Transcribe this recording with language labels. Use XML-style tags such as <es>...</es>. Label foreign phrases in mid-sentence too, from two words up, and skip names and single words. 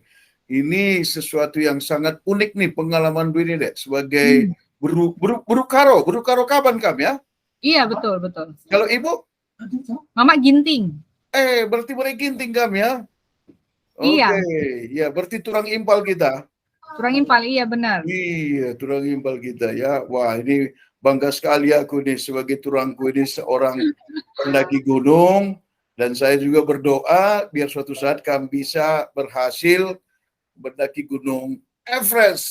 <id>Ini sesuatu yang sangat unik nih pengalaman Bu ini, Dek, sebagai Buru Karo kapan kamu ya? Iya, betul. Kalau Ibu? Mama Ginting. Berarti mereka Ginting kamu ya? Iya. Ya, berarti</id> <btx>tulang impal</btx> <id>kita.</id> <btx>Tulang impal,</btx> <id>iya benar. Iya,</id> <btx>tulang impal</btx> <id>kita ya. Wah, ini bangga sekali aku nih sebagai tulangku ini seorang pendaki gunung. Dan saya juga berdoa biar suatu saat kami bisa berhasil mendaki Gunung Everest.</id>